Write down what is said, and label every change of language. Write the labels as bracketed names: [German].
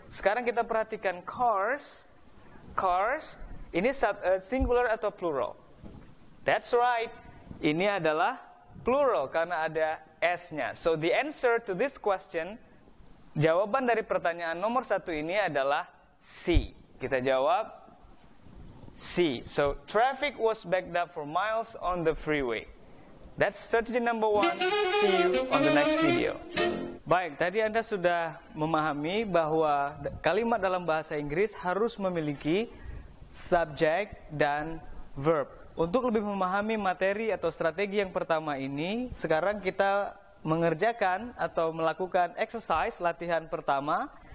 [Indonesian] Sekarang kita perhatikan cars. Cars ini singular atau plural? [English] That's right. [Indonesian] Ini adalah plural karena ada S-nya. [English] So the answer to this question, [Indonesian] jawaban dari pertanyaan nomor 1 ini adalah C. Kita jawab C. [English] So traffic was backed up for miles on the freeway. That's strategy number 1. See you on the next video. [Indonesian] Baik, tadi Anda sudah memahami bahwa kalimat dalam bahasa Inggris harus memiliki subjek dan verb. Untuk lebih memahami materi atau strategi yang pertama ini, sekarang kita mengerjakan atau melakukan exercise latihan pertama.